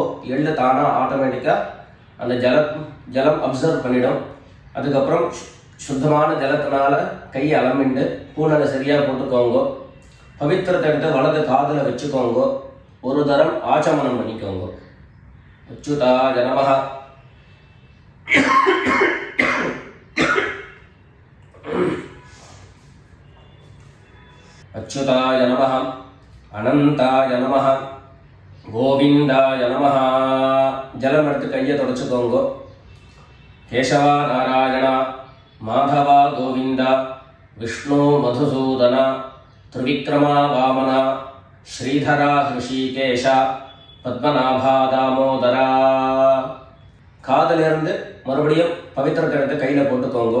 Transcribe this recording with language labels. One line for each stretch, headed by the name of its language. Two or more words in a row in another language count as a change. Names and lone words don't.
Tamil: எள்ளு தானா ஆட்டோமேட்டிக்கா அந்த ஜலம் அப்சர்வ் பண்ணிடும். அதுக்கப்புறம் சுத்தமான ஜலத்தினால கையை அலமிண்டு பூனலை சரியா போட்டுக்கோங்க. பவித்திரத்தை எடுத்து வலது காதுல வச்சுக்கோங்க. ஒரு தரம் ஆச்சமனம் பண்ணிக்கோங்க.
Sanskrit: अच्युताय नमः. अच्युताय नमः अनंताय नमः गोविंदाय नमः.
Tamil: जलम எடுத்து கையை தொடச்சுக்கோங்க. கேசவா நாராயணா மாதவா கோவிந்தா விஷ்ணு மதுசூதன திரிவிக்ரமா வாமனா ஸ்ரீதரா ஹிருஷிகேஷ பத்மநாபா தாமோதரா. காதிலிருந்து மறுபடியும் பவித்திரத்தை எடுத்து கையில் போட்டுக்கோங்க.